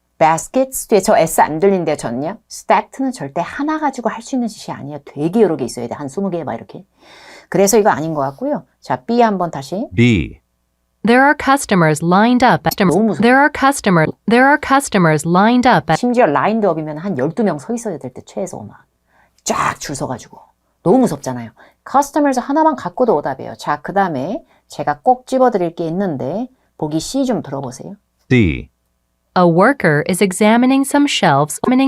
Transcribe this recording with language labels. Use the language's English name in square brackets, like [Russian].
[Korean] baskets 뒤에 저 S 안 들린대요, 저는요. stacked는 절대 하나 가지고 할 수 있는 짓이 아니에요. 되게 여러 개 있어야 돼. 한 20개 막 이렇게. 그래서 이거 아닌 것 같고요. 자, B 한번 다시. [English] B. There are customers lined up. [Korean] 너무 무서워. [English] There are customers lined up at [Korean] 심지어 라인드 업이면 한 12명 서 있어야 될 때 최소 막. 쫙 줄 서가지고. 너무 무섭잖아요. customers 하나만 갖고도 오답이에요. 자, 그 다음에 제가 꼭 집어드릴 게 있는데 보기 C 좀 들어보세요. [English] C. A worker is examining some shelves.